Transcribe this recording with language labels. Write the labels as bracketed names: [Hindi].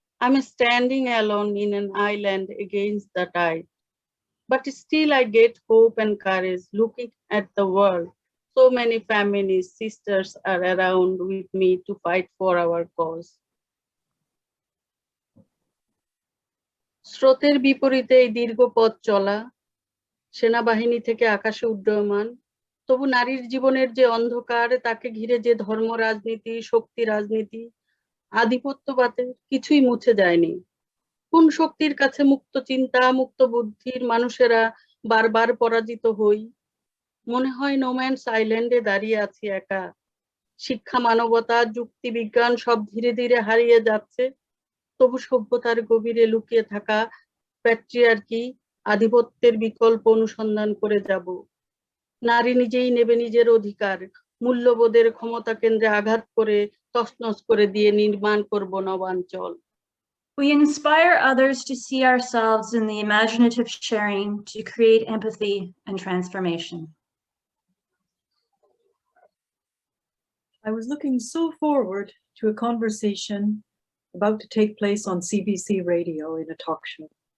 [English] I'm standing alone in an island against the tide. But still I get hope and courage looking at the world. So many feminist sisters are around with me to fight for our cause. [Bangla] স্রোতের বিপরীতে এই দীর্ঘ পথ চলা, সেনাবাহিনী থেকে আকাশে উড্ডয়মান, তবু নারীর জীবনের যে অন্ধকার, তাকে ঘিরে যে ধর্ম রাজনীতি, শক্তি রাজনীতি, আধিপত্যবাদের কিছুই মুছে যায়নি। কোন শক্তির কাছে মুক্ত চিন্তা, মুক্ত বুদ্ধির মানুষেরা বারবার পরাজিত হই? মনে হয় নোম্যান্স আইল্যান্ডে দাঁড়িয়ে আছি একা। শিক্ষা, মানবতা, যুক্তি, বিজ্ঞান সব ধীরে ধীরে হারিয়ে যাচ্ছে, তবু সভ্যতার গভীরে লুকিয়ে থাকা প্যাট্রিয়ার্কি, আধিপত্যের বিকল্প অনুসন্ধান করে যাব। নারী নিজেই নেবে নিজের অধিকার, মূল্যবোধের ক্ষমতা কেন্দ্রে আঘাত করে তছনছ করে দিয়ে নির্মাণ করব নবাঞ্চল। [English] We inspire others to see ourselves in the imaginative sharing to create empathy and transformation. I was looking so forward to a conversation about to take place on CBC radio in a talk show.